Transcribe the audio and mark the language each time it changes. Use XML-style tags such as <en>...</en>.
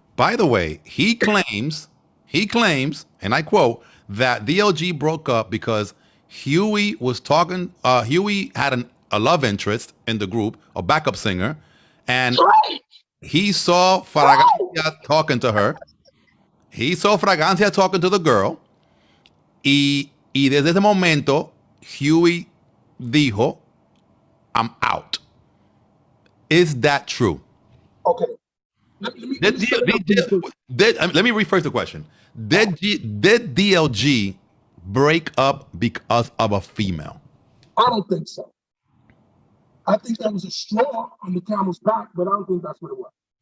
<en>By the way, he claims, and I quote, that DLG broke up because Huey was talking. Huey had a love interest in the group, a backup singer. And he saw Fragancia talking to her. He saw Fragancia talking to the girl.</en> <es>Y desde ese momento, Huey dijo,</es> <en>I'm out. Is that true? Okay. Let me rephrase the question. Did DLG break up because of a female? I don't think so. I think that was a straw on the camel's back, but I don't think that's what it was.</en>